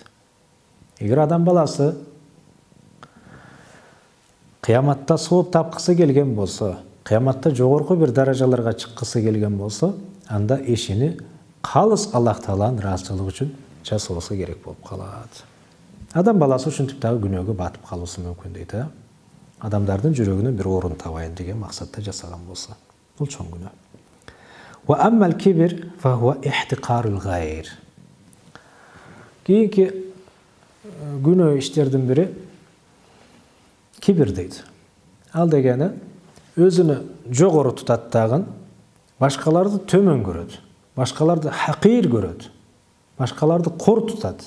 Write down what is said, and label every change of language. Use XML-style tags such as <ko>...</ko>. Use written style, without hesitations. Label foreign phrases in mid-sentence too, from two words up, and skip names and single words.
<ky>Эгер адам баласы кыяматта сооп тапкысы келген болсо, кыяматта жогорку бир даражаларга чыккысы келген болсо, анда ишини калыс Аллах Тааланын ыраазычылыгы үчүн жасоосу керек болуп калат. Адам баласы ушинтип дагы күнөөгө батып калуусу мүмкүн дейт. Адамдардын жүрөгүнө бир орун табайын деген максатта жасаган болсо, бул чоң күнөө.</ky> <ar>وأما الكبر فهو احتقار الغير.</ar> <ky>Кийинки күнөө иштердин бири кибир дейт. Ал дегени өзүнү жогору тутат дагы, башкаларды төмөн көрөт, башкаларды хакир көрөт, башкаларды кор тутат.</ky>